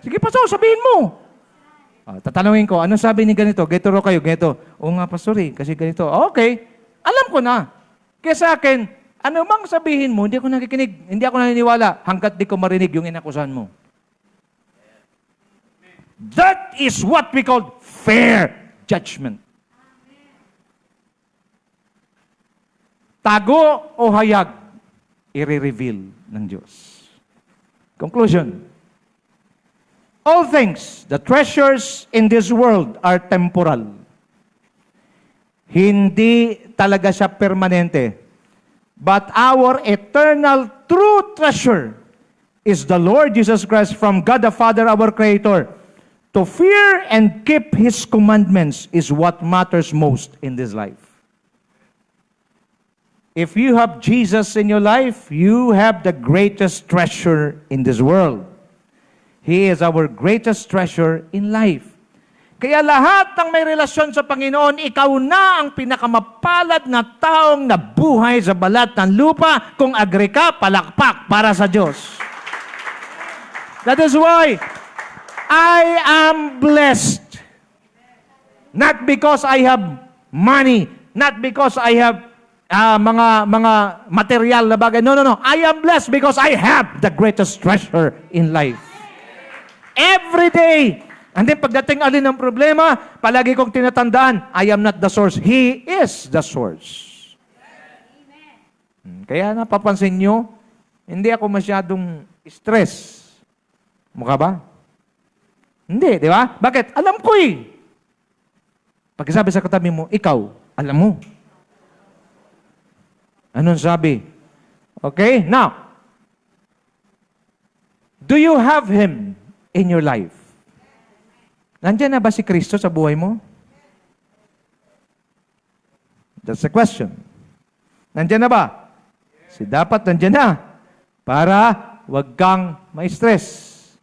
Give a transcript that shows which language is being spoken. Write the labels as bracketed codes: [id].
[tl] Sige, Pastor, sabihin mo. Tatanungin ko, ano sabi ni ganito? Ganito ro kayo, ganito. Oo nga, Pastor, kasi ganito. Okay, alam ko na. Kaya sa akin, ano mang sabihin mo, hindi ako nakikinig, hindi ako naniniwala hanggat di ko marinig yung inakusan mo. [en] That is what we call fair judgment. [tl] Tago o hayag, i-reveal ng Diyos. Conclusion. [en] All things, the treasures in this world are temporal. [tl] Hindi talaga siya permanente. [en] But our eternal true treasure is the Lord Jesus Christ from God the Father, our Creator. To fear and keep His commandments is what matters most in this life. If you have Jesus in your life, you have the greatest treasure in this world. He is our greatest treasure in life. [tl] Kaya lahat ng may relasyon sa Panginoon, ikaw na ang pinakamapalad na taong nabuhay sa balat ng lupa. Kung agree ka, palakpak para sa Diyos. [en] That is why I am blessed. Not because I have money, not because I have [tl] mga material na bagay. [en] No. I am blessed because I have the greatest treasure in life. Every day. And then [tl] pagdating alin ng problema, palagi kong tinatandaan, [en] I am not the source. He is the source. [tl] Kaya napapansin nyo, hindi ako masyadong stress. Mukha ba? Hindi, di ba? Bakit? Alam ko eh. Pagkasabi sa katabi mo, ikaw, alam mo. Anong sabi? [en] Okay, now, do you have Him in your life? [tl] Nandiyan na ba si Kristo sa buhay mo? [en] That's the question. [tl] Nandiyan na ba? Dapat nandiyan na para wag kang ma-stress.